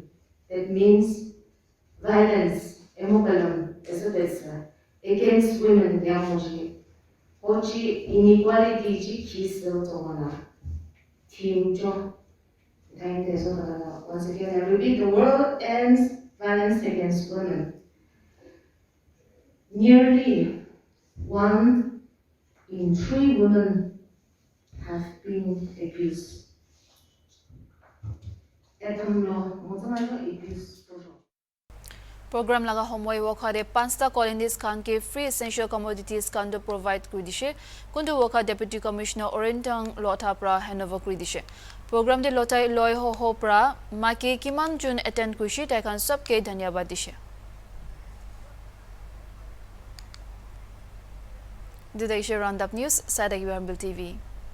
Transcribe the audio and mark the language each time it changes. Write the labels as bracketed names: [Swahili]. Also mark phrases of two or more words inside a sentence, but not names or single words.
[English] That means violence, against women, inequality team once again I repeat, the world ends violence against women. Nearly 1 in 3 women have been abused. [Naga Pidgin] Program laga homoy wakade pansta colonies khan ke [English] free essential commodities [Naga Pidgin] kan do provide kuri dishe kundu waka [English] deputy commissioner [Naga Pidgin] orentang lotha pra handover kuri dishe program de lotai loy ho pra maki kiman jun attend kushi ta kan sab ke dhanyabad dishe Dida ishe [English] roundup news [Naga Pidgin] sada UMBL TV